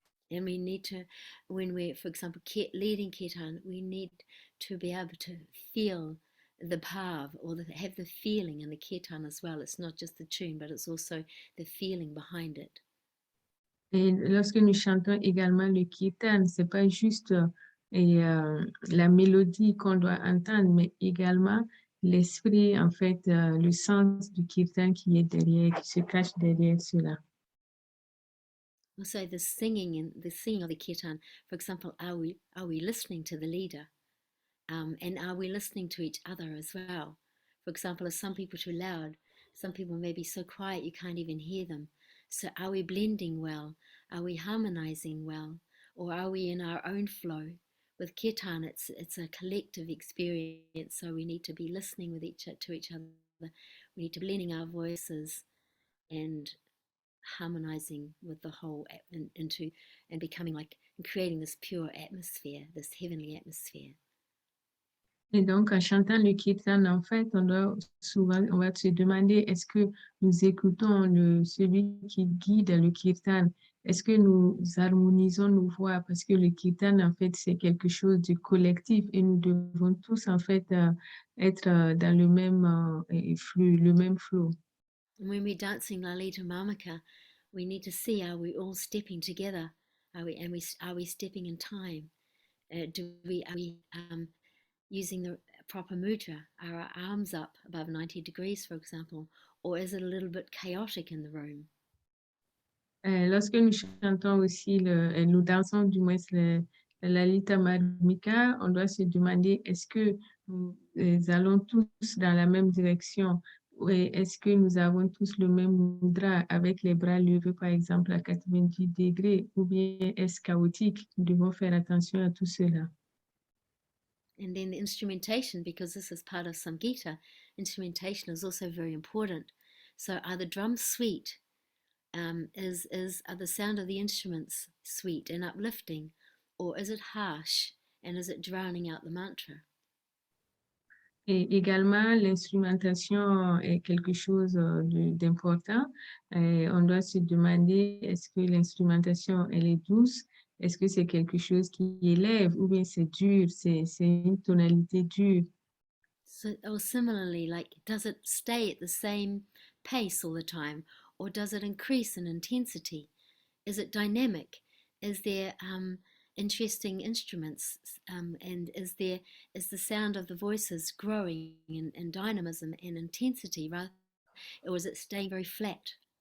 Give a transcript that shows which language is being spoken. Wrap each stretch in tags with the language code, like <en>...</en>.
<en>And we need to, when we're, for example, leading kirtan, we need to be able to feel the bhav or have the feeling in the kirtan as well. It's not just the tune, but it's also the feeling behind it.</en> <fr>Et lorsque nous chantons également le kirtan, c'est pas juste la mélodie qu'on doit entendre, mais également l'esprit, en fait, le sens du kirtan qui est derrière, qui se cache derrière cela.</fr> <en>Also, the singing of the kirtan. For example, are we listening to the leader, and are we listening to each other as well? For example, are some people too loud? Some people may be so quiet you can't even hear them. So, are we blending well? Are we harmonizing well, or are we in our own flow? With kirtan, it's a collective experience, so we need to be listening to each other. We need to blending our voices and harmonizing with the whole into and becoming like and creating this pure atmosphere, this heavenly atmosphere.</en> <fr>Et donc, en chantant le kirtan, en fait, on va se demander, est-ce que nous écoutons celui qui guide le kirtan? Est-ce que nous harmonisons nos voix? Parce que le kirtan, en fait, c'est quelque chose de collectif et nous devons tous, en fait, être dans le même flux, le même flow.</fr> <en>And when we're dancing Lalita Mamaka, we need to see, are we all stepping together? Are we stepping in time? Are we using the proper mudra? Are our arms up above 90 degrees, for example? Or is it a little bit chaotic in the room?</en> <fr>Lorsque nous chantons aussi, nous dansons du moins la Lalita Marmika, on doit se demander est-ce que nous allons tous dans la même direction ou est-ce que nous avons tous le même mudra avec les bras levés par exemple à 90 degrés ou bien est-ce chaotique? Nous devons faire attention à tout cela.</fr> <en>And then the instrumentation, because this is part of Samgita, instrumentation is also very important. So are the drums sweet? Are the sound of the instruments sweet and uplifting, or is it harsh and is it drowning out the mantra?</en> <fr>Et également, l'instrumentation est quelque chose d'important. On doit se demander, est-ce que l'instrumentation, elle est douce? Est-ce que c'est quelque chose qui élève ou bien c'est dur, c'est une tonalité dure?</fr> <en>So, or similarly, like, does it stay at the same pace all the time, or does it increase in intensity? Is it dynamic? Is there interesting instruments, and is the sound of the voices growing in dynamism and intensity, rather, or is it staying very flat?</en>